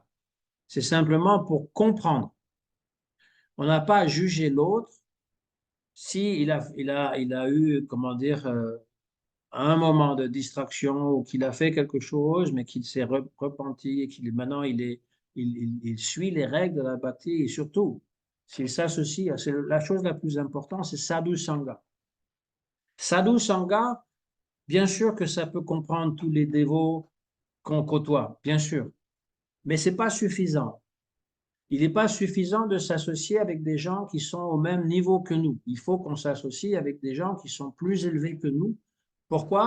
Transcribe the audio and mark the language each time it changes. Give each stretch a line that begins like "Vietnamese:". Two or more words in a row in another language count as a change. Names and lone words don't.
French: C'est simplement pour comprendre. On n'a pas à juger l'autre si il a eu, comment dire, un moment de distraction ou qu'il a fait quelque chose, mais qu'il s'est repenti et qu'il maintenant il suit les règles de la bhakti et surtout, s'il s'associe, c'est la chose la plus importante, c'est
Sanskrit: sadhu sangha. Sadhu sangha,
French: bien sûr que ça peut comprendre tous les dévots qu'on côtoie, bien sûr, mais c'est pas suffisant. Il n'est pas suffisant de s'associer avec des gens qui sont au même niveau que nous. Il faut qu'on s'associe avec des gens qui sont plus élevés que nous. Pourquoi?